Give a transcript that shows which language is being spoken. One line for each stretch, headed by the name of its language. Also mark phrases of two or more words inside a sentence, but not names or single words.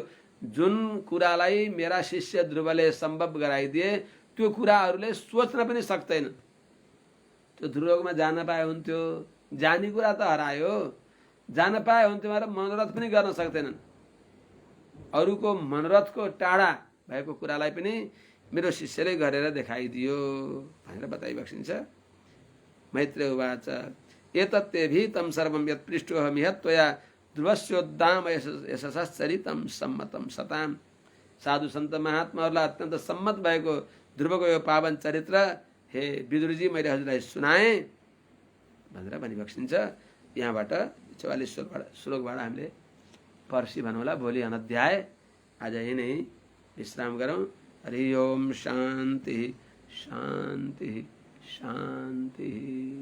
Nepali: जुन कुरालाई मेरा शिष्य ध्रुवले सम्भव गराइदिए त्यो कुराहरूले सोच्न पनि सक्दैन। त्यो ध्रुवलोकमा जान पाए हुन्थ्यो, जाने कुरा त हरायो, जान पाए हुन्थ्यो भनेर मनोरथ पनि गर्न सक्दैनन्। अरूको मनोरथको टाढा भएको कुरालाई पनि मेरो शिष्यले गरेर देखाइदियो भनेर बताइबक्सिन्छ।
Sanskrit: मैत्रेय उवाच एतत्तेभि तम सर्वं यत् पृष्टोऽहमिह त्वया ध्रुवस्योद्दाम यशसचरितम सम्मतम सताम।
Nepali: साधु सन्त महात्माहरूलाई अत्यन्त सम्मत भएको ध्रुवको यो पावन चरित्र हे विदुरजी मैले हजुरलाई सुनाएँ भनेर भनिबक्सिन्छ। यहाँबाट 44 श्लोकबाट हामीले पर्सि भनौँला, भोलि अनध्याय। आज यही नै विश्राम गरौँ।
Sanskrit: हरि ओम शान्ति शान्ति शान्ति।